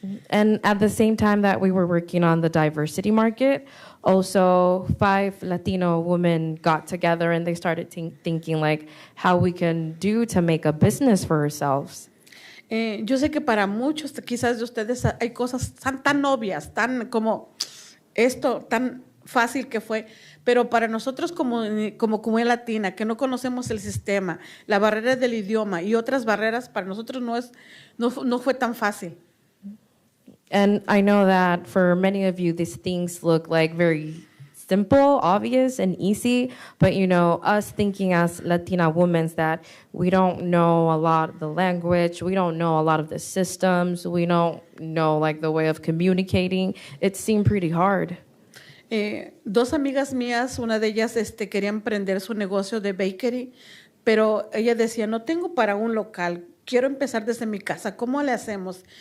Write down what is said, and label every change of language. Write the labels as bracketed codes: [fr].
[en] And at the same time that we were working on the diversity market, also 5 Latino women got together and they started thinking like how we can do to make a business for ourselves. [es] Yo sé que para muchos, quizás de ustedes, hay cosas tan obvias, tan como esto, tan fácil que fue, pero para nosotros como comunidad latina, que no conocemos el sistema, la barrera del idioma y otras barreras, para nosotros no fue tan fácil. [en] And I know that for many of you, these things look like very simple, obvious, and easy. But, you know, us thinking as Latina women that we don't know a lot of the language, we don't know a lot of the systems, we don't know like the way of communicating, it seemed pretty hard. [es] Dos amigas mías, una de ellas quería emprender su negocio de bakery, pero ella decía, no tengo para un local, quiero empezar desde mi casa, ¿cómo le hacemos?